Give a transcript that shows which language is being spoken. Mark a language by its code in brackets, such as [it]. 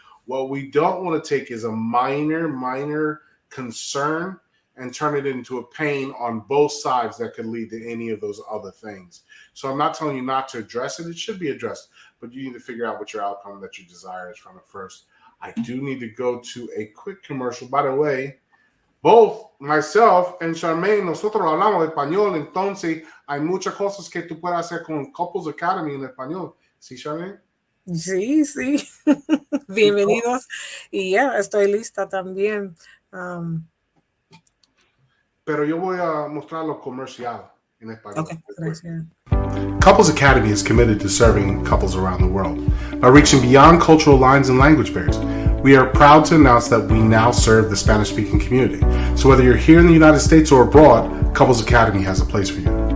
[en] What we don't want to take is a minor concern and turn it into a pain on both sides that could lead to any of those other things. So I'm not telling you not to address it. It should be addressed, but you need to figure out what your outcome that you desire is from it first. I do need to go to a quick commercial. By the way, both myself and Charmaine, [es] nosotros hablamos español, entonces hay muchas cosas que tú puedes hacer con Couples Academy en español. ¿Sí, Charmaine? Sí. Bienvenidos. Y estoy lista también. Pero yo voy a mostrar lo comercial en español. Okay, gracias. [en] Couples Academy is committed to serving couples around the world by reaching beyond cultural lines and language barriers. We are proud to announce that we now serve the Spanish-speaking community. So whether you're here in the United States or abroad, Couples Academy has a place for you.